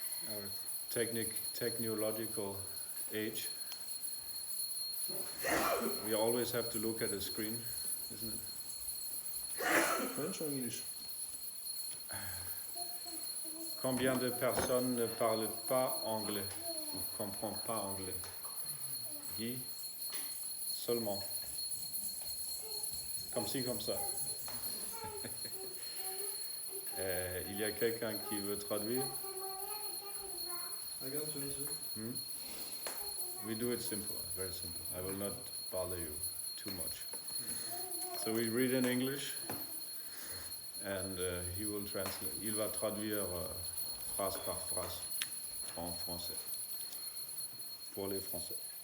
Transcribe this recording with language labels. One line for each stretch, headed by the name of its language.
English: Our technological age. We always have to look at a screen, isn't it? French or English?
French: Combien de personnes ne parlent pas anglais ou ne comprennent pas anglais? Guy, seulement. Comme ci, comme ça. Il y a quelqu'un qui veut traduire?
English: I can translate. We do it simple, very simple. I will not bother you too much. So we read in English, and he will translate.
French: Il va traduire phrase par phrase en français pour les Français.